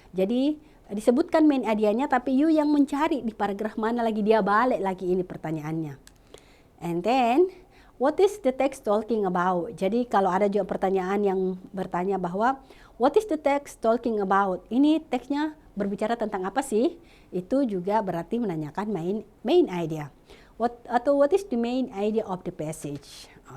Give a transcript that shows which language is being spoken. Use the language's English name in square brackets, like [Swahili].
[Indonesian] Jadi disebutkan main idenya, tapi you yang mencari di paragraf mana lagi, dia balik lagi ini pertanyaannya. [English] And then, what is the text talking about? [Indonesian] Jadi kalau ada juga pertanyaan yang bertanya bahwa [English] what is the text talking about? [Indonesian] Ini teksnya berbicara tentang apa sih? Itu juga berarti menanyakan main idea. [English] What is the main idea of the passage?